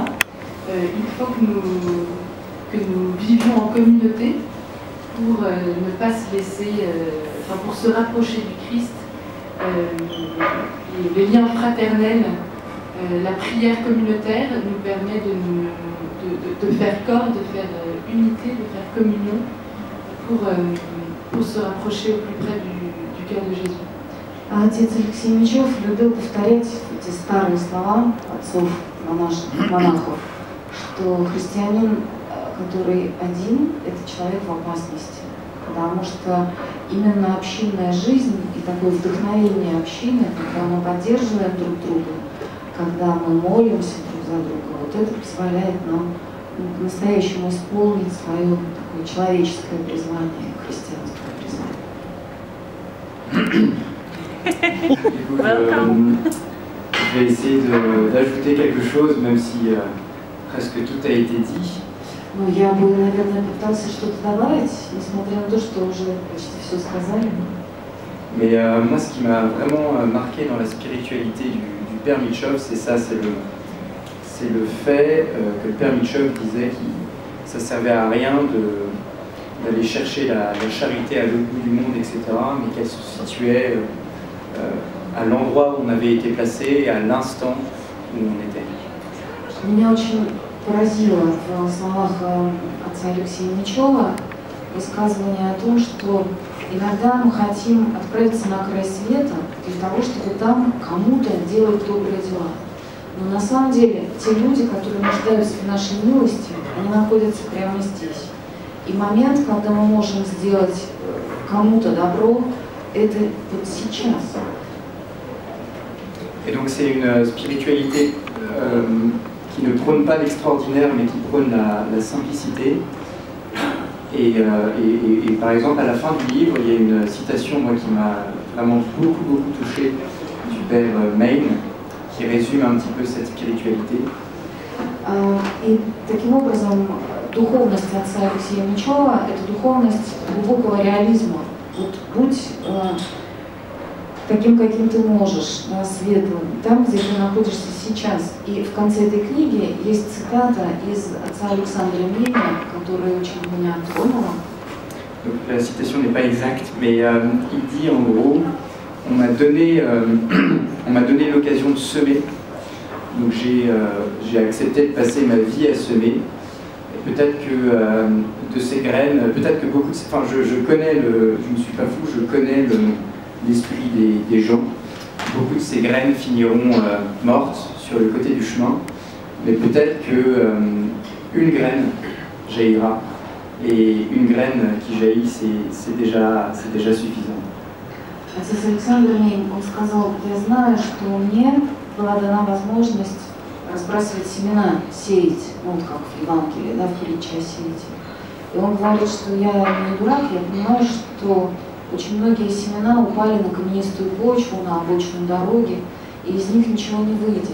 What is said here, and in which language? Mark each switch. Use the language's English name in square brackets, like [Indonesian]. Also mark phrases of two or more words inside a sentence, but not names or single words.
[French] Il faut que nous vivions en communauté pour ne pas se laisser, pour se rapprocher du Christ. Les liens fraternels, la prière communautaire nous permet de faire corps, de faire unité, de faire communion pour se rapprocher au plus près du cœur de Jésus. [Russian] Отец Алексей Мечев любил повторять эти старые слова отцов монахов, что христианин, который один, это человек в опасности, потому что именно общинная жизнь и такое вдохновение общины, когда мы поддерживаем друг друга, когда мы молимся друг за друга, вот это позволяет нам по-настоящему исполнить свое такое человеческое призвание, христианское призвание. [French] Je vais essayer d'ajouter quelque chose, même si presque tout a été dit. [Russian] Ну, я бы, наверное, попытался что-то добавить, несмотря на то, что уже почти все сказали. [French] Mais moi, ce qui m'a vraiment marqué dans la spiritualité du Père Mitchoff, c'est ça, c'est le fait que le Père Mitchoff disait que ça ne servait à rien d'aller chercher la charité à l'autre bout du monde, etc., mais qu'elle se situait à l'endroit où on avait été placé et à l'instant où on était. [Russian] Меня очень поразило в словах отца Алексея Мечева высказывание о том, что иногда мы хотим отправиться на край света для того, чтобы там кому-то делать добрые дела. Но на самом деле те люди, которые нуждаются в нашей милости, они находятся прямо здесь. И момент, когда мы можем сделать kому-то добро, это вот сейчас. [French] Et donc c'est une spiritualité qui ne prône pas l'extraordinaire, mais qui prône la simplicité. Et par exemple, à la fin du livre, il y a une citation moi, qui m'a vraiment beaucoup touché du père Main, qui résume un petit peu cette spiritualité. [Russian] И таким образом духовность отца Алексея Мечева – это духовность глубокого реализма. Вот будь таким, каким ты можешь, да, светлым, там, где ты находишься сейчас. И в конце этой книги есть цитата из отца Александра Мейна, которая очень меня тронула. [French] La citation n'est pas exacte, mais il dit en gros, on m'a donné l'occasion de semer, donc j'ai accepté de passer ma vie à semer. Et peut-être que de ces graines, peut-être que beaucoup de... Enfin, je connais je ne suis pas fou, je connais l'esprit des gens. Beaucoup de ces graines finiront mortes sur le côté du chemin, mais peut-être qu'une graine jaillira. Et une graine qui jaillit, c'est déjà suffisant. [Russian] Отец Александр Мейн, он сказал: я знаю, что мне была дана возможность разбрасывать семена, сеять, ну вот как в Евангелии, да, в притче о сеятеле. И он говорит, что я не дурак, я понимаю, что очень многие семена упали на каменистую почву, на обочину дороги, и из них ничего не выйдет.